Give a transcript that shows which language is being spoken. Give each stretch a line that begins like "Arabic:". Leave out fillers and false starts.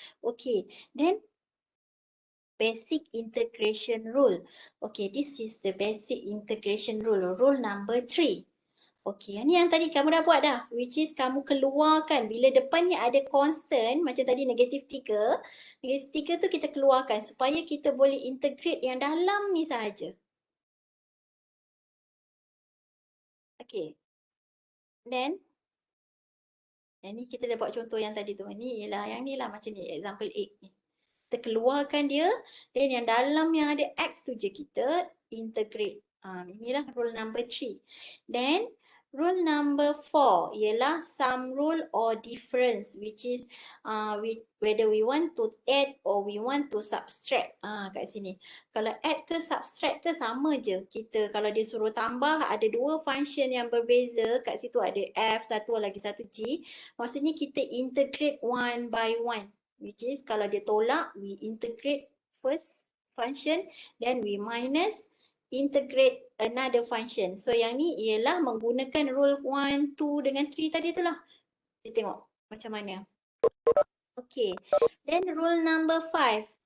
English: Okey, then basic integration rule. Okay, this is the basic integration rule.
Malay: Rule number 3. Okay, ni yang tadi kamu dah buat dah.
English: Which is
Malay: kamu keluarkan. Bila depan ni ada constant, macam tadi negatif 3. Negatif 3 tu kita keluarkan supaya kita boleh integrate yang dalam ni sahaja. Okay. Then, yang ni kita dah buat contoh yang tadi tu. Ni ialah yang ni lah macam ni. Example 8 ni. Kita keluarkan dia, dan yang dalam yang ada X tu je kita integrate. Inilah rule number 3.
English: Then, rule number 4 ialah sum rule or difference, which is whether we want to add or we want to subtract.
Malay: Kat sini. Kalau add ke subtract ke sama je. Kita kalau dia suruh tambah, ada 2 function yang berbeza. Kat situ ada F, satu lagi satu G. Maksudnya kita integrate one by one. Which is kalau dia tolak,
English: we integrate first function, then we minus, integrate another function.
Malay: So yang ni ialah menggunakan rule 1, 2 dengan 3 tadi tu lah. Kita tengok macam mana. Okay, then rule number 5.